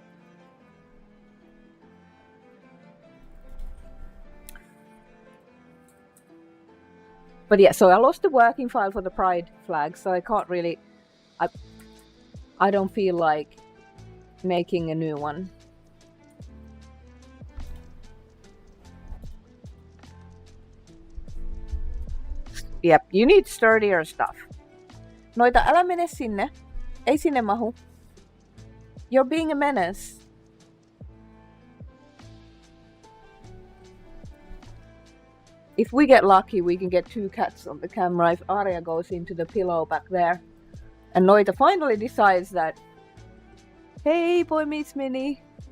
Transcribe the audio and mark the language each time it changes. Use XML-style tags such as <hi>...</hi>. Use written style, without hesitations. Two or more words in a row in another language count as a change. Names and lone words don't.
<en>But yeah, so I lost the working file for the Pride flag, so I can't really. I don't feel like making a new one. Yep, you need sturdier stuff.</en> <fi>Noita, älä mene sinne. Ei sinne mahu.</fi> <en>You're being a menace. If we get lucky, we can get 2 cats on the camera if Arya goes into the pillow back there. And Noita finally decides that, hey, boy meets Minnie.</en>